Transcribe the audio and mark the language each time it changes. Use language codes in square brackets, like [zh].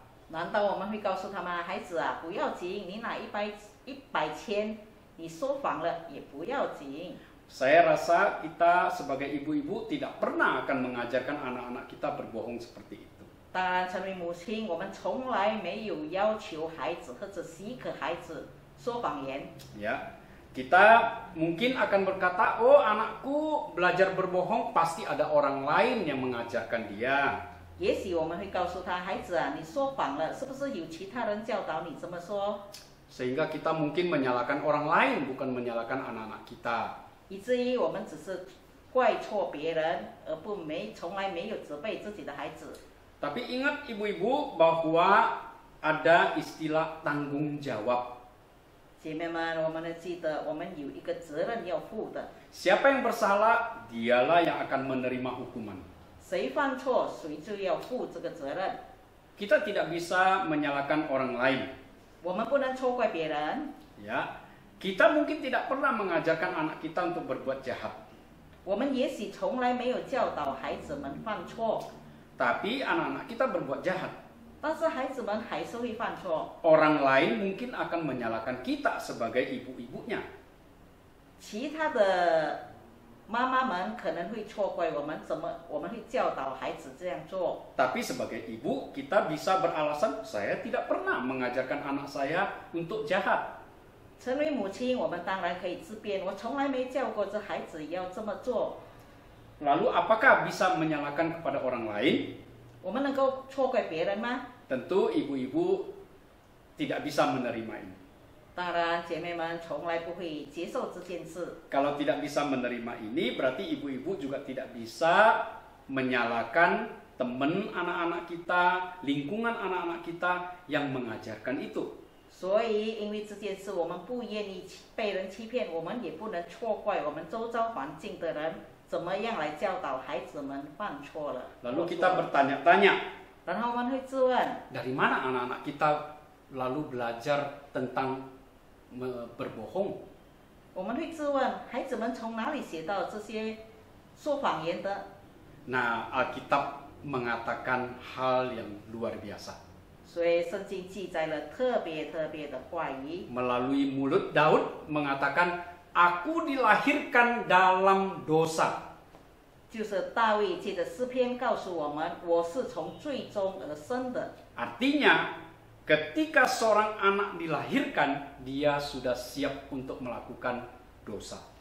[zh] 难道我们会告诉他们，孩子啊，不要紧，你拿100千，你说谎了也不要紧。 [id] Saya rasa kita sebagai ibu-ibu tidak pernah akan mengajarkan anak-anak kita berbohong seperti itu. [zh] 当然，成为母亲，我们从来没有要求孩子或者许可孩子说谎言。 [id] Ya, kita mungkin akan berkata, oh anakku belajar berbohong pasti ada orang lain yang mengajarkan dia. [zh] 也许我们会告诉他，孩子啊，你说谎了，是不是有其他人教导你这么说？ [id] Sehingga kita mungkin menyalahkan orang lain, bukan menyalahkan anak-anak kita. [zh] 以至于我们只是怪错别人，而从来没有责备自己的孩子。 [id] Tapi ingat ibu-ibu bahwa ada istilah tanggung jawab. [zh] 姐妹们，我们要记得，我们有一个责任要负的。 [id] Siapa yang bersalah, dialah yang akan menerima hukuman. [zh] 谁犯错，谁就要负这个责任。 [id] Kita tidak bisa menyalahkan orang lain. [zh] 我们不能错怪别人。 [id] Ya, kita mungkin tidak pernah mengajarkan anak kita untuk berbuat jahat. [zh] 我们也许从来没有教导孩子们犯错， [id] Tapi anak-anak kita berbuat jahat. [zh] 但是孩子们还是会犯错。 [id] Orang lain mungkin akan menyalahkan kita sebagai ibu-ibunya. [zh] 其他的妈妈们可能会错怪我们，我们会教导孩子这样做。 [id] Tapi sebagai ibu, kita bisa beralasan, saya tidak pernah mengajarkan anak saya untuk jahat. [zh] 成为母亲，我们当然可以自辩，我从来没教过这孩子要这么做。 [id] Lalu apakah bisa menyalahkan kepada orang lain? [zh] 我们能够错怪别人吗？ [id] Tentu ibu-ibu tidak bisa menerima ini. [zh] 当然，姐妹们从来不会接受这件事。 [id] Kalau tidak bisa menerima ini, berarti ibu-ibu juga tidak bisa menyalahkan teman anak-anak kita, lingkungan anak-anak kita yang mengajarkan itu. [zh] 所以，因为这件事，我们不愿意被人欺骗，我们也不能错怪我们周遭环境的人怎么样来教导孩子们犯错了。 [id] Lalu kita bertanya-tanya, [zh] 然后我们会质问： [id] dari mana anak-anak kita lalu belajar tentang berbohong? [zh] 我们会质问孩子们从哪里学到这些说谎言的？ [id] Nah, Alkitab mengatakan hal yang luar biasa. [zh] 所以圣经记载了特别的话语。 [id] Melalui mulut Daud mengatakan, aku dilahirkan dalam dosa. [zh] 就是大卫借着诗篇告诉我们，我是从罪中而生的。 [id] Artinya, ketika seorang anak dilahirkan, dia sudah siap untuk melakukan dosa.